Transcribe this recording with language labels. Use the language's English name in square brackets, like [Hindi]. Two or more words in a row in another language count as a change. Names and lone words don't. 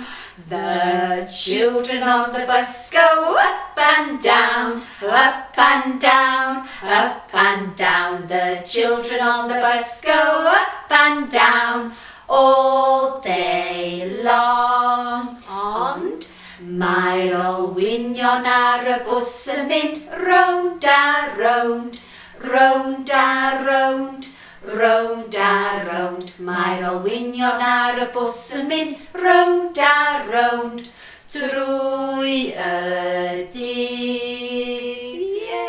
[English] The children on the bus go up and down, up and down, up and down. The children on the bus go up and down all day long. [Welsh] Ond mae'r Olwynion ar y bws yn mynd rownd a rownd, rownd a rownd, rownd a rownd. Mae'r Olwynion ar y bws yn mynd rownd a rownd trwy y dydd.